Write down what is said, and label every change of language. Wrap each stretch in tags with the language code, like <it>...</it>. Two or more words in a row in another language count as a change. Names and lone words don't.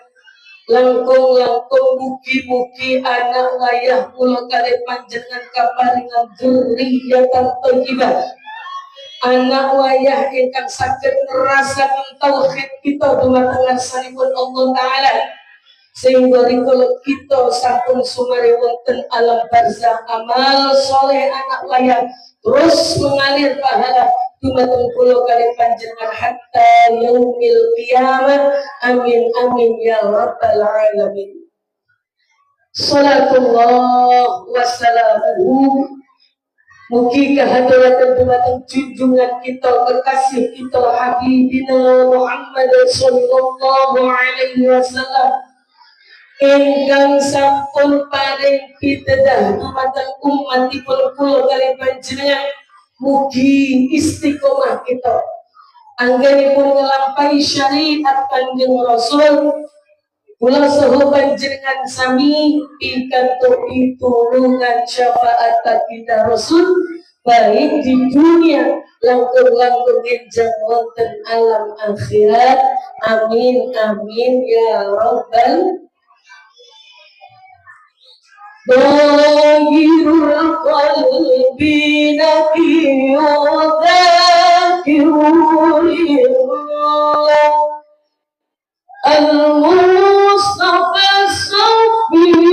<jv>langkung mugi-mugi anak wayah kula kali panjenengan kaparingan</jv> <ar>ذرية طيبة,</ar> <jv>anak wayah ingkang saged nerasaken tauhid kita dumateng ngarsanipun Allah Ta'ala, sehingga rikala kita sampun sumare wonten alam barzah, amal soleh anak layang terus mengalir pahala dumateng kula kaliyan panjenengan</jv> <ar>حتى يوم القيامة. آمين آمين يا رب العالمين.</ar> <jv>Salatullah wassalamuhu mugi kahadiratan dumateng junjungan kita kekasih kita Habibina Muhammad</jv> <ar>صلى الله عليه وسلم</ar> <jv>ingkang sampun paring pitedah dumateng umatipun kula kaliyan panjenengan. Mugi istiqomah kita anggenipun ngelampahi syariat Kanjeng Rasul. Kula saha panjenengan sami pikantuk pitulungan syafaat baginda Rasul</jv> <id>baik di dunia</id> <jv>langkung-langkung enjang wonten alam akhirat.</jv> <ar>آمين آمين يا رب. ظاهر القلب نقي الذاكر لله المصطفى صافي</ar>